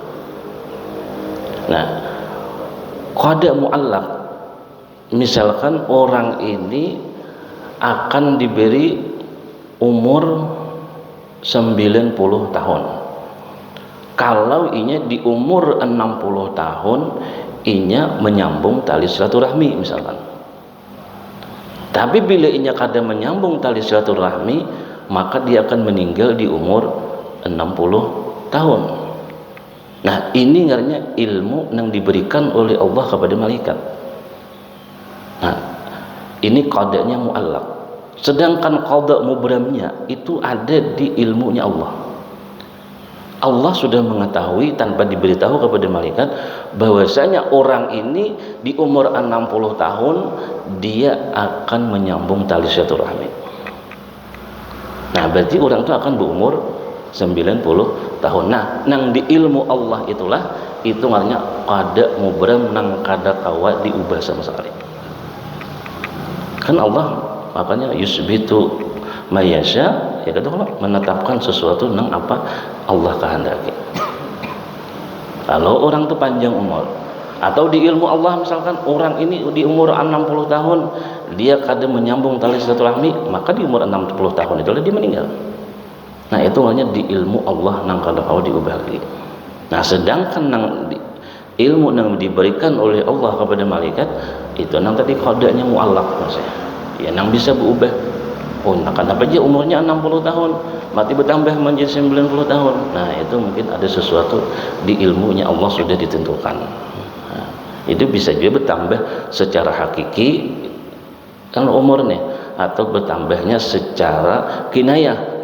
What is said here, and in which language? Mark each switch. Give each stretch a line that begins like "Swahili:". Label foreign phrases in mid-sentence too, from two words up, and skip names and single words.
Indonesian: Nah,
Arabic: qada muallaq,
Indonesian: misalkan orang ini akan diberi umur 90 tahun.
Banjar: Kalau inya di umur 60 tahun inya menyambung tali silaturahmi misalkan. Tapi bila inya kada menyambung tali silaturahmi, maka dia akan meninggal di umur 60 tahun.
Indonesian: Nah, ini ngarannya ilmu yang diberikan oleh Allah kepada malaikat. Nah, ini
Arabic: qadanya muallaq.
Indonesian: Sedangkan
Arabic: qada mubramnya
Indonesian: itu ada di ilmunya Allah. Allah sudah mengetahui tanpa diberitahu kepada malaikat bahwasanya orang ini di umur 60 tahun dia akan menyambung tali silaturahmi. Nah, berarti orang itu akan berumur 90 tahun. Nah, nang di ilmu Allah itulah itu artinya
Arabic: qada mubram
Banjar: nang kada kawa diubah
Indonesian: sama sekali. Kan Allah makanya
Arabic: yusbitu mayasya,
Indonesian: ya kata Allah, menetapkan sesuatu nang apa Allah kehendaki. Kalau orang itu panjang umur, atau di ilmu Allah misalkan orang ini di umur 60 tahun dia kada menyambung tali silaturahmi, maka di umur 60 tahun itu dia meninggal. Nah, itu hanya di ilmu Allah
Banjar: nang kada kau diubah
Indonesian: lagi. Nah, sedangkan nang ilmu yang diberikan oleh Allah kepada malaikat itu nang tadi
Arabic: qadanya muallaq
Indonesian: maksudnya. Ya, nang bisa berubah. Oh, nah kenapa aja umurnya 60 tahun mati bertambah menjadi 90 tahun. Nah, itu mungkin ada sesuatu di ilmunya Allah sudah ditentukan. Nah, itu bisa juga bertambah secara hakiki kan umurnya, atau bertambahnya secara kinayah.